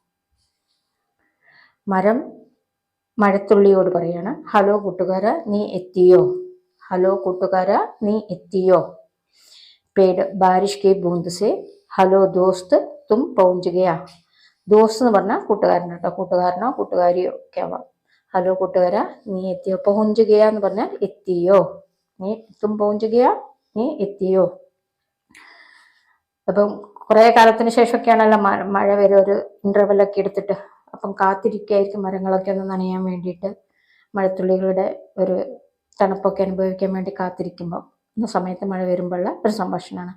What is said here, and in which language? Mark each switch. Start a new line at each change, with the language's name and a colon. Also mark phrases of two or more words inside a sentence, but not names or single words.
Malayalam: മരം മഴത്തുള്ളിയോട് പറയാണ്, ഹലോ കൂട്ടുകാര നീ എത്തിയോ. ഹലോ കൂട്ടുകാര നീ എത്തിയോ.
Hindi: पेड़ बारिश की बूंद से हलो दोस्त तुम പहुंच गया.
Malayalam: ദോസ്ത് എന്ന് പറഞ്ഞാൽ കൂട്ടുകാരൻ കേട്ടോ. കൂട്ടുകാരനോ കൂട്ടുകാരിയോ ഒക്കെ ആവാം. ഹലോ കൂട്ടുകാര നീ എത്തിയോ.
Hindi: पहुंच गया
Malayalam: എന്ന് പറഞ്ഞാൽ എത്തിയോ. നീ
Hindi: तुम पहुंच गया,
Malayalam: നീ എത്തിയോ. അപ്പം കുറെ കാലത്തിന് ശേഷമൊക്കെയാണല്ലോ മഴ വരെ ഒരു ഇന്റർവെല്ലൊക്കെ എടുത്തിട്ട്. അപ്പം കാത്തിരിക്കുകയായിരിക്കും മരങ്ങളൊക്കെ ഒന്ന് നനയാൻ വേണ്ടിയിട്ട്. മഴത്തുള്ളികളുടെ ഒരു തണുപ്പൊക്കെ അനുഭവിക്കാൻ വേണ്ടി കാത്തിരിക്കുമ്പോൾ എന്ന സമയത്ത് മഴ വരുമ്പോഴുള്ള ഒരു സംഭാഷണമാണ്.